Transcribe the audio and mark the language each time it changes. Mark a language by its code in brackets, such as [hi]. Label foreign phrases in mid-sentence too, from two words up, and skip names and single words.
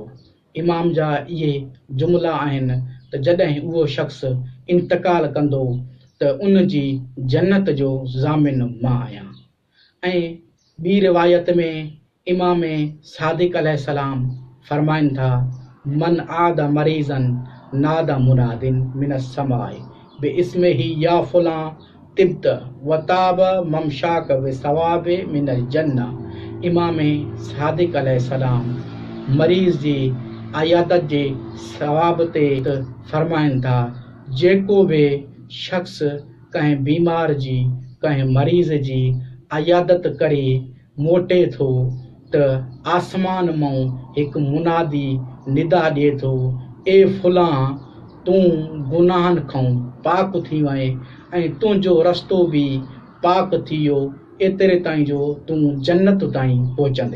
[sd] इमाम जा इहे जुमला आहिनि त जॾहिं उहो शख़्स इंतकाल कंदो त उन जी जन्नत जो ज़ामिन मां आहियां. ऐं ॿी रिवायत में इमाम सादिक अलैहिस्सलाम फरमाइनि था: [ar] من عاد مريضا نادى مناد من السماء باسمه يا فلان طبت وطاب ممشاك بثواب من الجنة. [sd] इमाम सादिक अलैहिस्सलाम मरीज़ जी عیادت जे सवाब ते फरमाइनि था: जेको बि शख़्स कंहिं बीमार जी, कंहिं मरीज़ जी عیادت करे मोटे थो त आसमान मां हिकु मुनादी निदा ॾिए थो: ए फुलां, तूं गुनाहनि खां पाक थी वञे ऐं तुंहिंजो रस्तो बि पाक थी वियो, एतिरे ताईं जो तूं जन्नत ताईं पहुचंदे.